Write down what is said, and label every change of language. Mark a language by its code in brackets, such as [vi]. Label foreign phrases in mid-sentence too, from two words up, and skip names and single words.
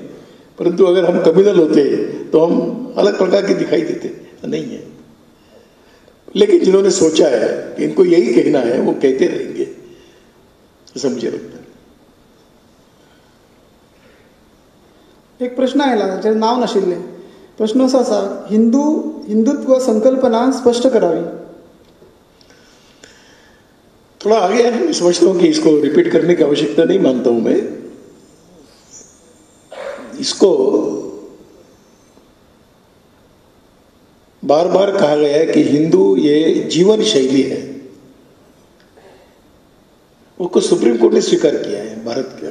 [hi] परंतु अगर हम कम्युनल होते तो हम अलग प्रकार के दिखाई देते, नहीं है। लेकिन जिन्होंने सोचा है कि इनको यही कहना है, वो कहते रहेंगे, ऐसा मुझे लगता है। [kok] एक प्रश्न आयला जे नाव नाशिल्ले, प्रश्न असो आसा, [mr] हिंदुत्व संकल्पना स्पष्ट करावी। [hi] थोड़ा आगे है, मैं समझता हूं कि इसको रिपीट करने की आवश्यकता नहीं मानता हूं मैं। इसको बार बार कहा गया है कि हिंदू ये जीवन शैली है, उसको सुप्रीम कोर्ट ने स्वीकार किया है भारत के।